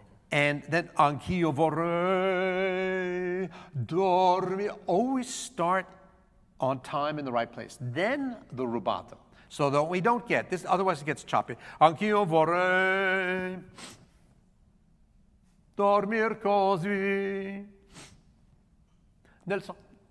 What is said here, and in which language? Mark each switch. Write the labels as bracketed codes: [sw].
[en] And then [it] anch'io vorrei dormire. [en] Always start on time in the right place. Then the rubato. So that we don't get this, otherwise it gets choppy. [it] Anch'io vorrei dormir così nel sonno.